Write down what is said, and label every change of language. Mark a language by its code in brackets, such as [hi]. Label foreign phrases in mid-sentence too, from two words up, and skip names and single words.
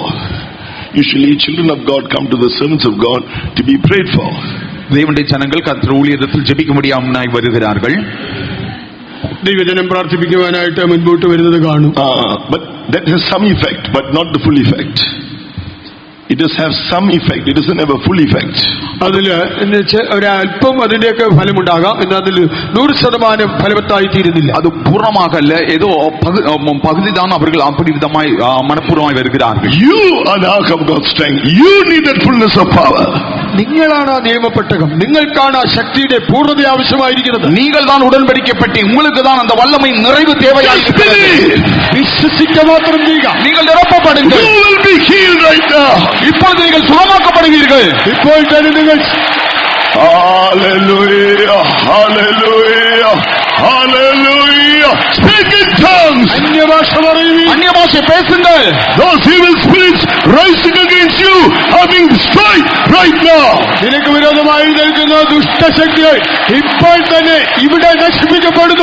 [en] Usually, children of God come to the servants of God to be prayed for. [ta] தேவனுடைய ஜனங்கள் கர்த்தர் ஊழியத்தில் ஜெபிக்கும்படியாய் வருகிறார்கள். [ml] ദൈവജനം പ്രാർത്ഥിപ്പിക്കുവാനായിട്ട് മുൻപോട്ട് വരുന്നത് കാണും. [en] But that has some effect, but not the full effect. It does have some effect. It doesn't have a full effect. [ml] അതില് ഒരല്പം അതിന്റെയൊക്കെ ഫലമുണ്ടാകാം, എന്നാൽ അതിൽ 100% ഫലവത്തായി തീരുന്നില്ല. [ta] அது பூர்ணமாக அல்ல, ஏதோ பகுதிதான் அவர்கள் அப்படி விதமாய் மனப்பூர்வமாய் வருகிறார்கள். [en] You are the ark of God's strength. You need that fullness of power. [ml] നിങ്ങളാണ് ആ നിയമപ്പെട്ടകം, നിങ്ങൾക്കാണ് ആ ശക്തിയുടെ പൂർണ്ണത ആവശ്യമായിരിക്കുന്നത്. [ta] நீங்கள் தான் உடன்படிக்கை பெட்டி, உங்களுக்கு தான் அந்த வல்லமை நிறைவு தேவையாயிருக்கிறது. [ml] വിശ്വസിക്കുക മാത്രം ചെയ്യുക. [ta] நீங்கள் நிரப்பப்படுங்கள். [en] You will be healed right now. [ta] இப்பொழுது நீங்கள் சுகமாக்கப்படுவீர்கள். [ml] ഇപ്പോൾ തന്നെ നിങ്ങൾ [en] Hallelujah. Hallelujah. Hallelujah. Speak in tongues. [ml] അന്യഭാഷ പറയുവീൻ. [ta] அந்நிய பாஷை பேசுங்கள். [en] Those evil spirits rising against you are being destroyed right now. [ml] നിനക്ക് വിരോധമായി നിൽക്കുന്ന ദുഷ്ടശക്തികൾ ഇപ്പോൾ തന്നെ ഇവിടെ നശിപ്പിക്കപ്പെടുന്നു.